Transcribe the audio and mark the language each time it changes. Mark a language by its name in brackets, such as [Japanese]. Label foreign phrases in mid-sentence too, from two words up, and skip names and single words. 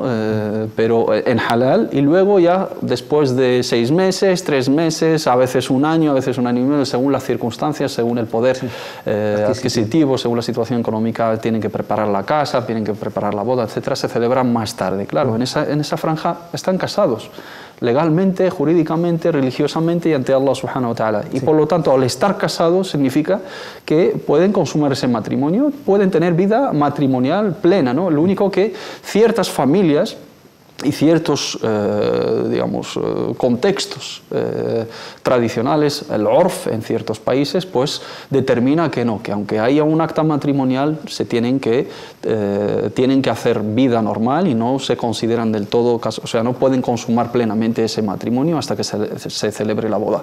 [Spanish] Pero en halal, y luego ya después de 6 meses, 3 meses, a veces un año y medio, según las circunstancias, según el poder adquisitivo, según la situación económica, tienen que preparar la casa, tienen que preparar la boda, etcétera, se celebran más tarde. Claro, en esa franja están casados, legalmente, jurídicamente, religiosamente y ante Allah [Arabic] سبحانه وتعالى. [Spanish] Y por lo tanto, al estar casados significa que pueden consumar ese matrimonio, pueden tener vida matrimonial plena, ¿no? Lo único que ciertas familias y ciertos, digamos, contextos tradicionales, el orf en ciertos países, pues determina que no, que aunque haya un acta matrimonial, se tienen que hacer vida normal y no se consideran del todo, o sea, no pueden consumar plenamente ese matrimonio hasta que se celebre la boda.